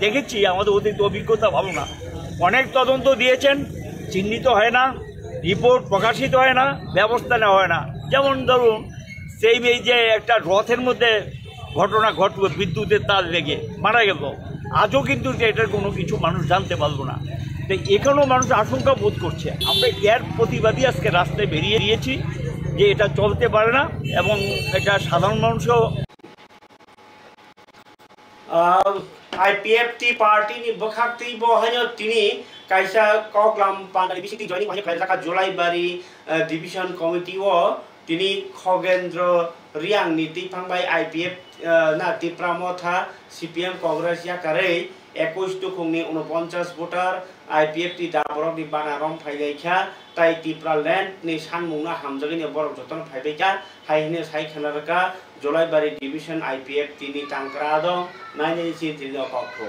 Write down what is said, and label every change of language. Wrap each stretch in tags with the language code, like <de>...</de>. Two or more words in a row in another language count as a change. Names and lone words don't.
<bn>দেখেছি আমাদের অতীত অভিজ্ঞতা ভালো না অনেক তদন্ত দিয়েছেন চিহ্নিত হয় না রিপোর্ট প্রকাশিত হয় না ব্যবস্থা নেওয়া হয় না যেমন ধরুন সেই এই যে একটা রথের মধ্যে ঘটনা ঘটল বিদ্যুতের তার লেগে মারা গেল আজও কিন্তু এটার কোনো কিছু মানুষ জানতে পারলো না তো এখানেও মানুষ আশঙ্কা বোধ করছে আমরা এর প্রতিবাদী আজকে রাস্তায় বেরিয়ে দিয়েছি যে এটা চলতে পারে না এবং এটা সাধারণ মানুষও</bn> <trp>IPFT party ni bakhakti bo hanyo tini kaisa koklam pandari bisiti joining hanyo kaisa ka Julai Bari division committee wo tini Khogendro Riang ni ti phangbai IPF na ti pramotha CPM Congress ya kare 21 tukungni 49 voter IPFT da borok ni banarom phaigaikha tai tipra land ni sanmungna hamjagini borok joton phaibaika haihine sai khanaraka Julai Bari division IPFT ni tangkra dong naini si tini kokthom</trp>